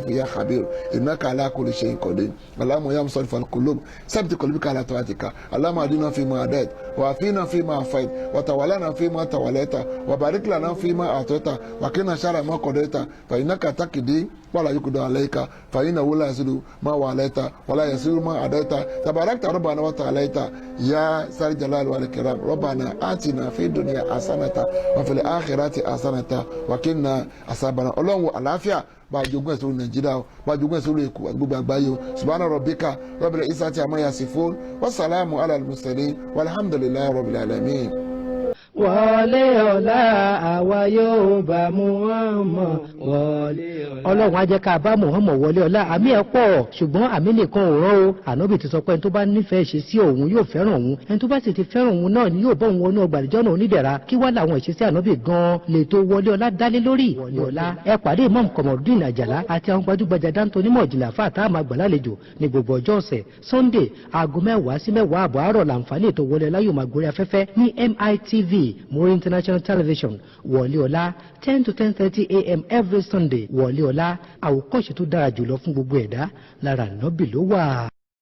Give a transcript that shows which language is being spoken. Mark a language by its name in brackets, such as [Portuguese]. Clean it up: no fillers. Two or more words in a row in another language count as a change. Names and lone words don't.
[Arabic] يا خبير إنك على كل شيء قدير اللهم يا مصرف القلوب ثبت قلبك على طاعتك اللهم اهدنا فيما هديت وعافنا فيما عافيت وتولنا فيما توليت وبارك لنا فيما أعطيت وقنا شر ما قضيت فإنك تقضي ولا يقضى عليك فإنه لا يذل من واليت ولا يعز من عاديت تباركت ربنا وتعاليت يا ذا الجلال والإكرام ربنا آتنا في الدنيا حسنة وفي الآخرة حسنة وقنا عذابنا. [Yoruba] Ọlọ́run àlàáfíà bá jogún ẹ̀sùn Nàìjíríà, bá jogún ẹ̀sùn Èkó àti gbogbo àgbáyé o. [Arabic] سبحان ربك رب العزة عما يصفون وسلام على المرسلين والحمد لله رب العالمين. [Yoruba] Wọlé ọ̀la àwa yóò bá Muhammad wọlé ọ̀la. Ọlọ́run á jẹ́ ká bá Muhammad wọlé ọ̀la. Àmì ẹ̀ pọ̀ ṣùgbọ́n àmì nìkan ò rán o. Ànábì ti sọ pé ẹni tó bá nífẹ̀ẹ́ ṣe sí òun yóò fẹ́ràn òun. Ẹni tó bá sì ti fẹ́ràn òun náà ni yóò bọ́ òun wọnú ọgbà àdìjọ́ náà onídẹ̀ra. Kí wá làwọn ìṣesí Ànábì gan-an lè tó wọlé ọ̀la dálé lórí. Wọlé ọ̀la ẹ pàdé Imam Komorudeen Àjàlá àti àwọn gbajúgbajà dáńtó onímọ̀ ìjìnlẹ̀ àfáà tá a máa gbàlálejò ní gbogbo ọjọ́ ọ̀sẹ̀. Sunday aago 10 sí 10 àbọ̀ àárọ̀ làǹfààní ètò wọlé ọ̀la yóò máa gorí afẹ́fẹ́ ní MITV Muri International Television. Wọlé ọ̀la [English] 10 to 10:30 a.m. every Sunday. [Yoruba] Wọlé ọ̀la àwòkọ́ṣe tó dára jùlọ fún gbogbo ẹ̀dá lára Ànábì ló wà.